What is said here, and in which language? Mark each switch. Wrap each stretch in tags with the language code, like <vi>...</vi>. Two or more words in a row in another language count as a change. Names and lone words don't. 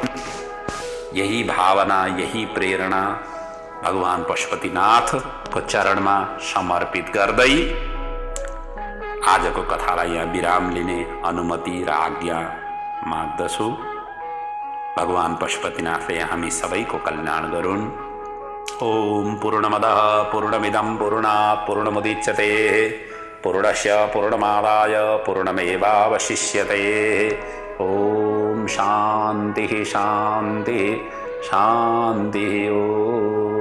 <ne>यही भावना, यही प्रेरणा भगवान पशुपतिनाथको चरणमा समर्पित गर्दै आजको कथालाई यहाँ विराम लिने अनुमति र आज्ञा माग्दछु। भगवान पशुपतिनाथले हामी सबैको कल्याण गरून्।</ne> <sa>ओम पूर्णमदः पूर्णमिदं पूर्णात् पूर्णमुदच्यते पूर्णस्य पूर्णमादाय पूर्णमेवावशिष्यते। ओम शांति शांति शांति। ओम।</sa>